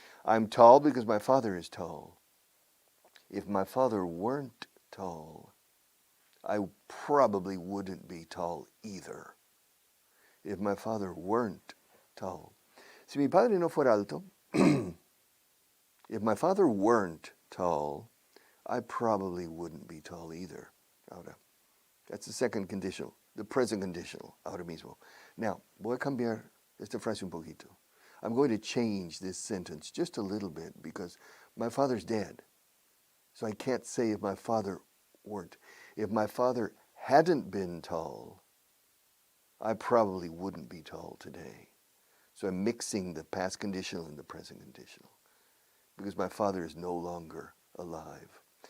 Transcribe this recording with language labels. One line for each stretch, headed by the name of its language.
English: I'm tall because my father is tall. If my father weren't tall, I probably wouldn't be tall either. If my father weren't tall.
Spanish: Si mi padre no fuera alto,
English: if my father weren't tall, I probably wouldn't be tall either. Ahora, that's the second conditional, the present conditional,
Spanish: ahora mismo. Now, voy a cambiar esta frase un poquito.
English: I'm going to change this sentence just a little bit because my father's dead. So I can't say if my father weren't. If my father hadn't been tall, I probably wouldn't be tall today. So I'm mixing the past conditional and the present conditional because my father is no longer alive.